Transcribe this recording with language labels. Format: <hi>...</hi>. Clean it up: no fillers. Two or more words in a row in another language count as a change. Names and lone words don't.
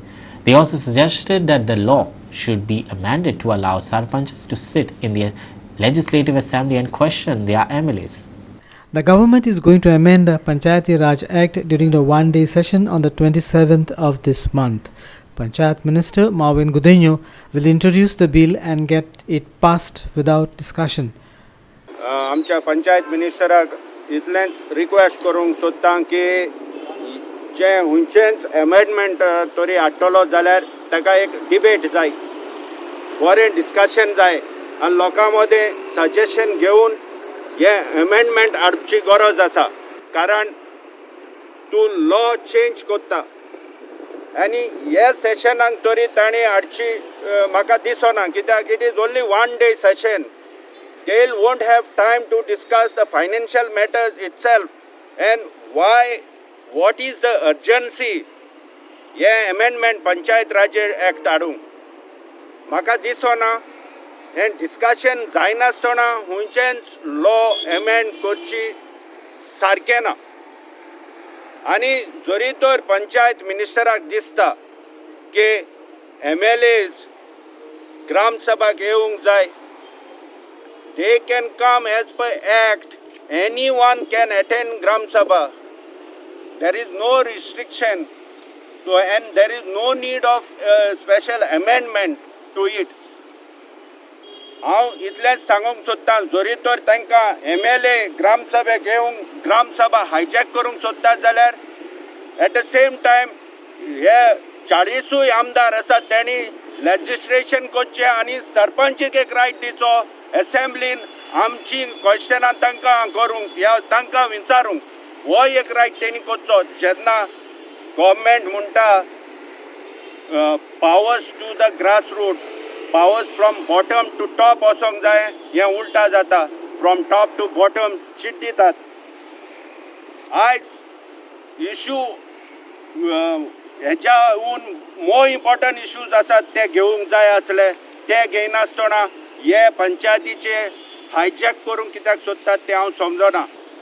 <en>They also suggested that the law should be amended to allow Sarpanches to sit in the Legislative Assembly and question their MLAs. The government is going to amend the Panchayati Raj Act during the one-day session on the 27th of this month. Panchayat Minister Marvin Gudenyo will introduce the bill and get it passed without discussion.</en> <kok>आमच्या पंचायत मिनिस्टराक इतलेंच रिक्वेस्ट करूंक सोदतां की जे हुंचेंच एमेंडमेंट तरी हाडटलो जाल्यार ताका एक डिबेट जाय, बरें डिस्कशन जाय आनी लोकां मदें सजेशन घेवन हे एमेंडमेंट हाडची गरज आसा. कारण तूं</kok> <en>law change</en> <kok>कोत्ता आनी हे सेशनाक तरी ताणें हाडची म्हाका दिसना.</kok> <en>कित्याक it is only one day session. They won't have time to discuss the financial matters itself and what is the urgency ये amendment Panchayat Raj Act</en> <kok>हाडूंक म्हाका दिसना. हे डिस्कशन जायनासतना हुंयचेंच</kok> <en>law amend</en> <kok>करची सारकें ना. आनी जरी तर पंचायत मिनिस्टराक दिसता की MLAs ग्रामसभाक येवंक जाय,</kok> <en>they can come as per act. Anyone can attend Gram Sabha. There is no restriction and there is no need of special amendment to it.</en> <kok>हांव इतलेंच सांगूंक सोदतां जरी तर तांकां MLA ग्राम सभेक येवंक ग्राम सभा हायजॅक करूंक सोदतात जाल्यार</kok> <en>at the same time</en> <kok>हे 40 आमदार आसात तेणी लेजिस्लेशन करचें आनी सरपंचीक एक रायट दिवचो असेंब्लीन आमची क्वेश्चनां तांकां करूंक या तांकां विचारूंक हो एक रायट तेणी करचो.</kok> <en>जेन्ना गव्हर्मेंट म्हणटा powers to the grass root, powers from bottom to top</en> <kok>वचोंक जाय, हें उलटा जाता.</kok> <en>from top to bottom</en> <kok>चीट दितात. आयज इशू हेच्याहून</kok> <en>more important issues</en> <kok>आसात ते घेवंक जाय आसले, ते घेयनासतना हे पंचायतीचे हायजॅक करूंक कित्याक सोदतात तें हांव समजना.</kok>